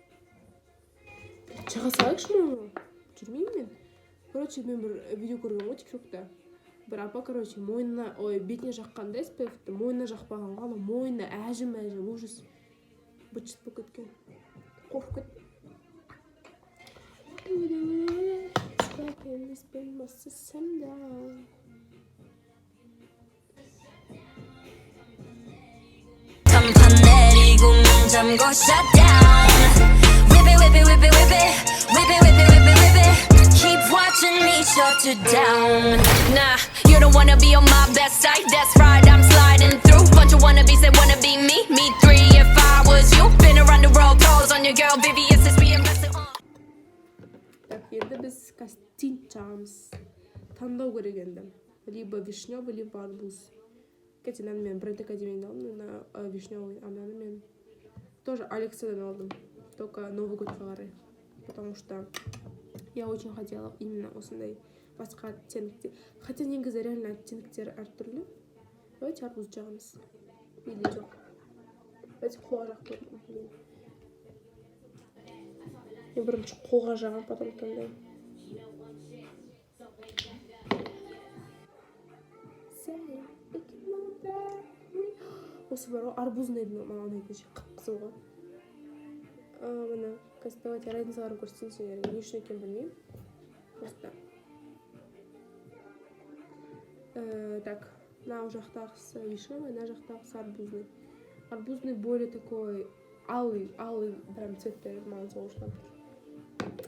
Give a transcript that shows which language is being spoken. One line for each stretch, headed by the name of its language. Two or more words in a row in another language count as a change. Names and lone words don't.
Kazakh: Жаға салайықшы мойынға. Жүрмеймін мен. Короче, мен бір видео көрген ғой тиктокта. Бір апа, короче, мойнына, бетіне жаққанда SPF-ті, мойнына жақпаған ғана, мойнына әжім, ужас. Быт-шыт болып кеткен. Қорқып кет.
Korean: 판 내리고 문 잠고
English: shut down. Whip it, whip it, whip it, whip it. Whip it, whip it, whip it, whip it. Keep watching me shut you down. Nah, you don't wanna be on my best side. That's right, I'm sliding through. Bunch of wannabes that wanna be me. Me three if I was you. Been around the world, pose on your girl, VVS is being messed on.
Kazakh: Так, енді біз кастинг жағамыз. Таңдау керек енді.
Russian: Либо вишневый, либо арбуз. Кстати,
Kazakh: мен бренд академиядан алдым,
Russian: на вишневый,
Kazakh: а мен тоже Алексадан алдым. Только Новый годқа қарай.
Russian: Потому что я очень хотела именно
Kazakh: осындай басқа оттенктер. Хотя негізі реально оттенктері әртүрлі. Давайте арбуз жағамыз. Или жоқ. Давайте қолға жақ көрдім. Мен бірінші қолға жағам, потом таңдаймын. Осы бар ғой арбузный маған ұнайтын ше қып-қызыл ғой. Міне қазір давайте разницаларын көрсетейін сендерге. Не үшін екенін білмеймін.
Russian: Просто.
Kazakh: Так, мына жақтағысы вишневый, мына жақтағысы арбузный.
Russian: Арбузный более такой алый прям
Kazakh: цветтер маған сол үшін ұнап.